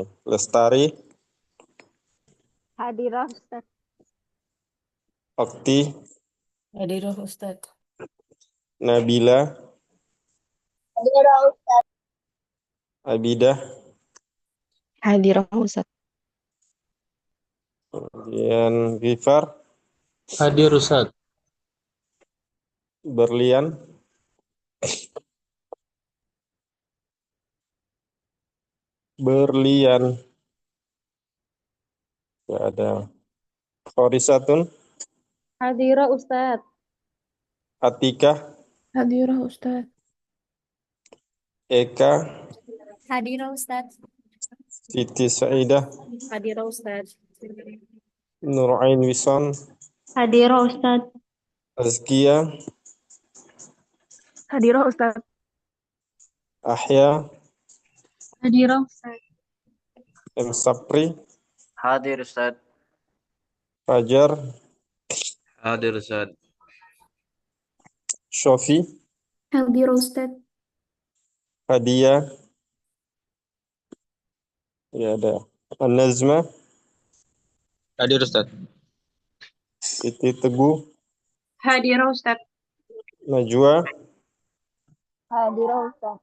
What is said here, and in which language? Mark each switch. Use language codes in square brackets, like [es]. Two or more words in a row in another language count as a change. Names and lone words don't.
[id] Lestari, Hadirah Ustaz. Okti, Hadirah Ustadz. Nabila, Hadirah Ustaz. Abidah, Hadirah Ustaz. kemudian Gifar, Hadir Ustadz. Berlian, ya ada Khorisatun, Hadirah Ustaz. Atika, Hadirah Ustadz. Eka, Hadirah Ustaz. Siti Saidah, Hadirah Ustaz. Nur Ain Wison, Hadirah Ustaz. Azkia, Hadirah Ustaz. Ahya, Hadirah Ustaz. M. Sapri, Hadir Ustaz. Fajar, Hadir Ustaz. Shofi, Hadir, Ustadz. Hadia, ya ada An-Nazma, Hadir Ustadz. Siti Teguh, Hadirah Ustaz. Najwa, Hadirah Ustaz.